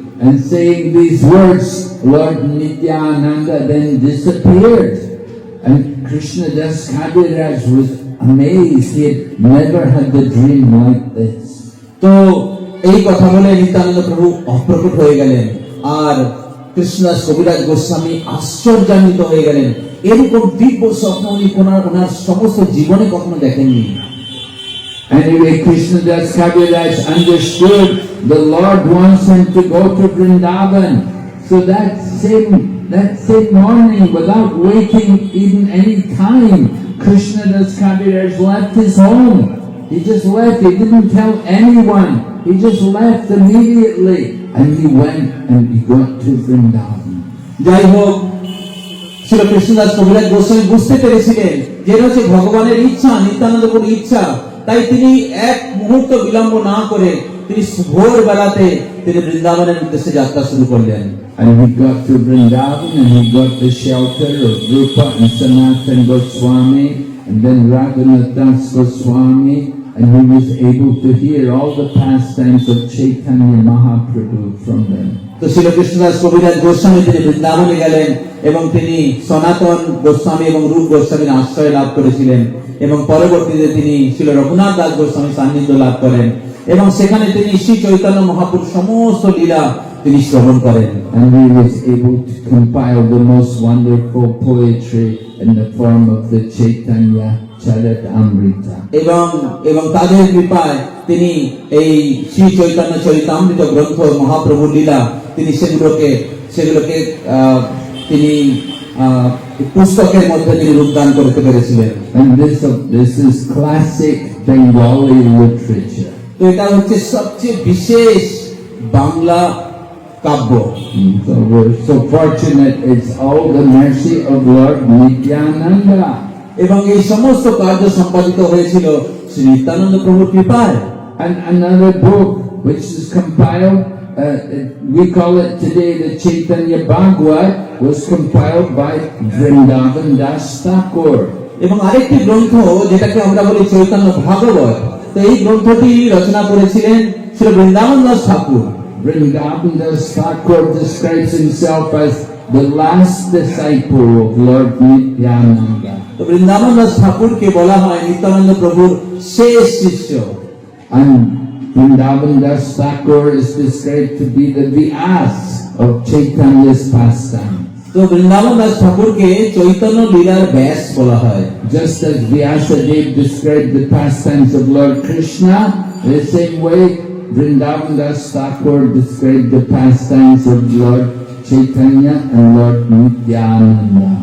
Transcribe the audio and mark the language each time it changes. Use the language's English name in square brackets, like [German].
[English] And saying these words, Lord Nityananda then disappeared. And Krishnadas Kaviraj was amazed. He had never had a dream like this. [Bangla] তো এই কথা বলে নিত্যানন্দ প্রভু অপ্রকট হয়ে গেলেন, আর কৃষ্ণদাস কবিরাজ গোস্বামী আশ্চর্যান্বিত হয়ে গেলেন। এরকম দিব্য স্বপ্ন উনি ওনার সমস্ত জীবনে কখনো দেখেননি। [English] Anyway, Krishnadas Kaviraj understood the Lord wants him to go to Vrindavan. So that same morning, without waiting even any time, Krishnadas Kaviraj left his home. He just left. He didn't tell anyone. He just left immediately, and he went and he got to Vrindavan. [Bangla] যাই হোক, শ্রী কৃষ্ণদাস কবিরাজ গোস্বামী বুঝতে পেরেছিলেন যে এটা হচ্ছে ভগবানের ইচ্ছা, নিত্যানন্দ প্রভুর ইচ্ছা, তাই তিনি এক মুহূর্ত বিলম্ব না করে তিনি ভোর বেলাতে তিনি বৃন্দাবনের উদ্দেশ্যে যাত্রা শুরু করলেন। [English] And he got to Vrindavan and he got the shelter of Rupa and Sanatan Goswami and then Raghunath Das Goswami, and he was able to hear all the pastimes of Chaitanya Mahaprabhu from them. [Bangla] তো শ্রীল কৃষ্ণদাস কবিরাজ গোস্বামী তিনি বৃন্দাবনে গেলেন এবং তিনি সনাতন গোস্বামী এবং রূপ গোস্বামীর আশ্রয় লাভ করেছিলেন এবং পরবর্তীতে তিনি শ্রীল রঘুনাথ দাস গোস্বামী সান্নিধ্য লাভ করেন এবং সেখানে তিনি শ্রী চৈতন্য মহাপুরুষ সমস্ত লীলা তিনি শ্রবণ করেন। [English] And he was able to compile the most wonderful poetry in the form of the Chaitanya Charitamrita. [Bangla] এবং তাদের কৃপায় তিনি এই শ্রী চৈতন্য চরিতামৃত গ্রন্থ মহাপ্রভুর লীলা তিনি সেগুলোকে তিনি পুস্তকের মধ্যে তিনি রূপদান করতে পেরেছিলেন। [English] And this is classic Bengali literature. [Bangla] তো এটা হচ্ছে সবচেয়ে বিশেষ বাংলা কাব্য। [English] So we're so fortunate, it's all the mercy of Lord Nityananda. [Bangla] এবং এই সমস্ত কার্য সম্পাদিত হয়েছিল শ্রী নিত্যানন্দ প্রভুর কৃপায়। [English] And another book which is compiled, we call it today the Chaitanya Bhagavad, was compiled by Vrindavan Das Thakur. [Bangla] এবং আরেকটি গ্রন্থ যেটাকে আমরা বলি চৈতন্য ভাগবত, তো এই গ্রন্থটি রচনা করেছিলেন শ্রী বৃন্দাবন দাস ঠাকুর। [English] Vrindavan Das Thakur describes himself as the last disciple of Lord Nityananda. [Bangla] তো বৃন্দাবন দাস ঠাকুরকে বলা হয় নিত্যানন্দ প্রভুর শেষ শিষ্য। [English] And Vrindavan Das Thakur is described to be the Vyas of Chaitanya's pastime. [Bangla] তো বৃন্দাবন দাস ঠাকুরকে চৈতন্য লীলার ব্যাস বলা হয়। [English] Just as Vyasadeva described the pastimes of Lord Krishna, in the same way Vrindavan Das Thakur described the pastimes of Lord Chaitanya and Lord Nityananda.